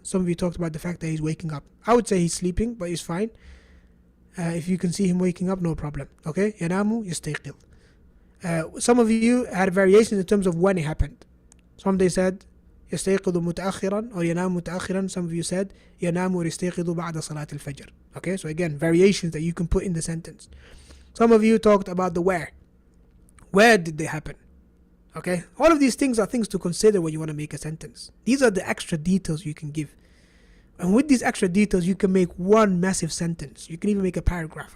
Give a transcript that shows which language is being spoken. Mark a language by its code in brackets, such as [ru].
[en] Some of you talked about the fact that he's waking up. I would say he's sleeping, but it's fine. If you can see him waking up, no problem. [ar] Okay? ينام يستيقظ. [en] Some of you had variations in terms of when it happened. Some they said [ar] يستيقظ متأخرا [en] or [ar] ينام متأخرا. [en] Some of you said [ar] ينام ويستيقظ بعد صلاة الفجر. [en] Okay, so again, variations that you can put in the sentence. Some of you talked about the where. Where did they happen? Okay, all of these things are things to consider when you want to make a sentence. These are the extra details you can give. And with these extra details, you can make one massive sentence. You can even make a paragraph.